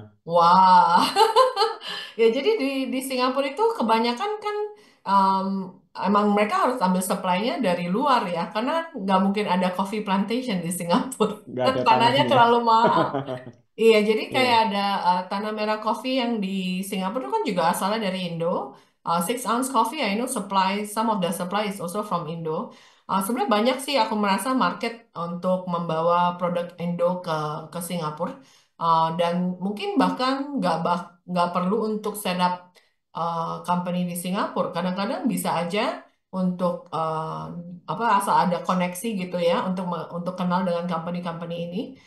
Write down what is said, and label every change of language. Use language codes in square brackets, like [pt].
[id] Wah, ya jadi di Singapura itu kebanyakan kan um, emang mereka harus ambil supply-nya dari luar ya, karena nggak mungkin ada coffee plantation di Singapura. Nggak ada Tanahnya tanahnya. terlalu mahal. Iya, jadi kayak Iya. ada tanah merah coffee yang di Singapura itu kan juga asalnya dari Indo. [en] 6 Ounce coffee, I know some of the supply is also from Indo. [id] Sebenarnya banyak sih aku merasa market untuk membawa produk Indo ke Singapura. Dan mungkin bahkan nggak perlu untuk set up company di Singapura. Kadang-kadang bisa aja untuk apa asal ada koneksi gitu ya untuk kenal dengan company-company ini.